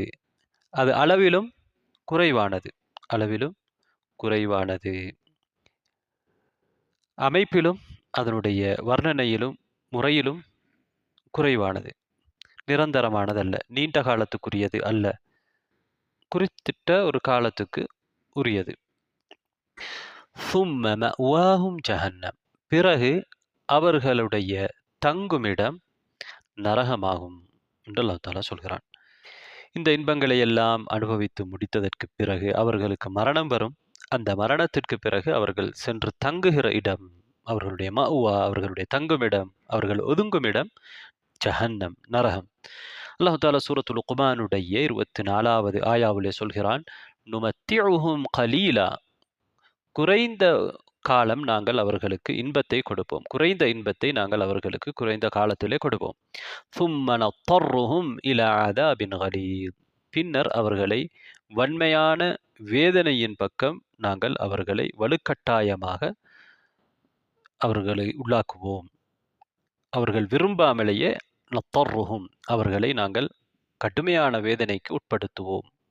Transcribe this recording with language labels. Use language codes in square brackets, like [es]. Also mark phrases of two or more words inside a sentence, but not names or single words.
[ta] அது அளவிலும் குறைவானது, அளவிலும் குறைவானது, அமைப்பிலும் அதனுடைய வர்ணனையிலும் முறையிலும் குறைவானது. நிரந்தரமானதல்ல, நீண்ட காலத்துக்குரியது அல்ல, குறிப்பிட்ட ஒரு காலத்துக்கு உரியது. [ar] ثُمَّ مَأْوَاهُمْ جَهَنَّمْ [ta] பிறகு அவர்களுடைய தங்குமிடம் நரகமாகும் என்று அல்லாஹ் தஆலா சொல்கிறான். இந்த இன்பங்களை எல்லாம் அனுபவித்து முடித்ததற்கு பிறகு அவர்களுக்கு மரணம் வரும். அந்த மரணத்திற்கு பிறகு அவர்கள் சென்று தங்குகிற இடம், அவர்களுடைய மஅவா, அவர்களுடைய தங்குமிடம், அவர்கள் ஒதுங்குமிடம் ஜஹன்னம், நரகம். அல்லாஹ் தஆலா சூரத்துல் லுக்மானுடைய 24வது ஆயாவிலே சொல்கிறான், [ar] نمتعهم قليلا, [ta] குறைந்த காலம் நாங்கள் அவர்களுக்கு இன்பத்தை கொடுப்போம். குறைந்த இன்பத்தை நாங்கள் அவர்களுக்கு குறைந்த காலத்திலே கொடுப்போம். [ar] ثُمَّ نَضْطَرُّهُمْ إِلَى عَذَابٍ غَلِيظٍ [ta] பின்னர் அவர்களை வன்மையான வேதனையின் பக்கம் நாங்கள் அவர்களை வலுக்கட்டாயமாக அவர்களை உள்ளாக்குவோம். அவர்கள் விரும்பாமலேயே நத்தர்ருஹும் அவர்களை நாங்கள் கடுமையான வேதனைக்கு உட்படுத்துவோம்.